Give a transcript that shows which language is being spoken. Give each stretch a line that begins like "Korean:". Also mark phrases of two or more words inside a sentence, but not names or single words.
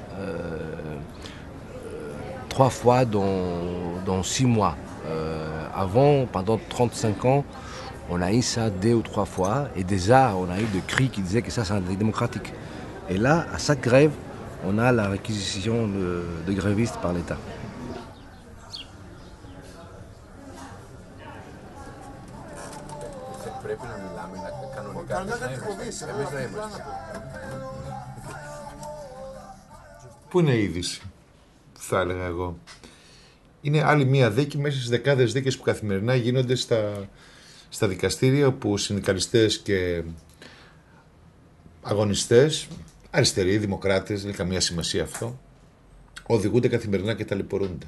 French: 3 fois dans 6 mois. Avant, pendant 35 ans, on a eu ça 2 ou 3 fois. Et déjà, on a eu des cris qui disaient que ça, c'est démocratique. Et là, à chaque grève, on a la réquisition de grévistes par l'État.
Greek: Πού είναι η είδηση, θα έλεγα εγώ. Είναι άλλη μία δίκη μέσα στις δεκάδες δίκες που καθημερινά γίνονται στα δικαστήρια, όπου συνδικαλιστές και αγωνιστές, αριστεροί, δημοκράτες, δεν έχει καμία σημασία αυτό, οδηγούνται καθημερινά και ταλαιπωρούνται.